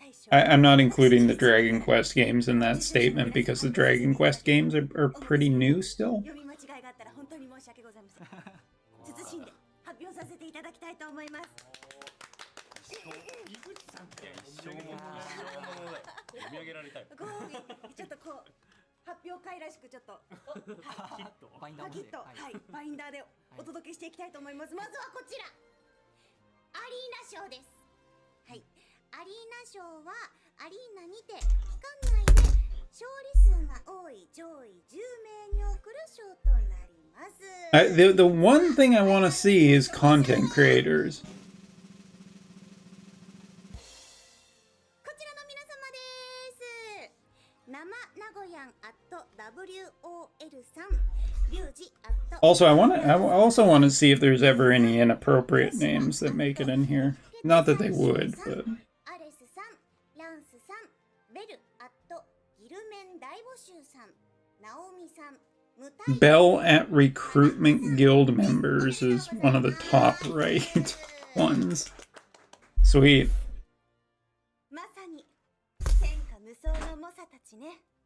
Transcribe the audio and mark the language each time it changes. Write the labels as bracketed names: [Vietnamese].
[English] I'm not including the Dragon Quest games in that statement because the Dragon Quest games are pretty new still. [Japanese] 読み間違いがあったら本当に申し訳ございません。謹んで発表させていただきたいと思います。読み上げられたい。ちょっとこう発表会らしくちょっとバインダーパキッと、はい、バインダーでお届けしていきたいと思います。まずはこちらアリーナ賞です。はい、アリーナ賞はアリーナにて期間内で勝利数が多い上位10名に贈る賞となります。 [English] The one thing I want to see is content creators. [Japanese] こちらの皆様です。生名古屋@WOL さん、リュウジ [English] Also, I also want to see if there's ever any inappropriate names that make it in here. Not that they would, but [Japanese] アレスさん、ランスさん、ベルギルメン大募集さん、ナオミさん、ムタイ [English] Bell at Recruitment Guild members is one of the top right ones. Sweet. [Japanese] まさに天下無双の猛者たちね。